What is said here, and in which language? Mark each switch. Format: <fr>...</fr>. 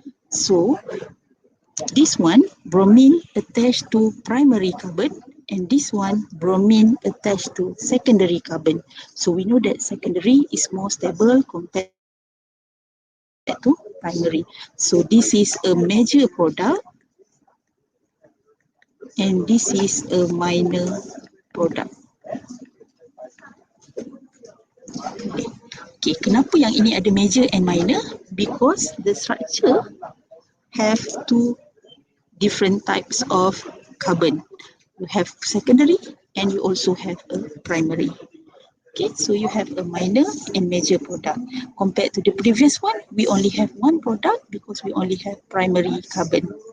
<en>So this one, bromine attached to primary carbon, and this one, bromine attached to secondary carbon. So we know that secondary is more stable compared to primary. So this is a major product, and this is a minor product.</en> <ms>Okay, kenapa yang ini ada</ms> <en>major and minor? Because the structure have two different types of carbon. You have secondary and you also have a primary. Okay, so you have a minor and major product. Compared to the previous one, we only have one product because we only have primary carbon.</en>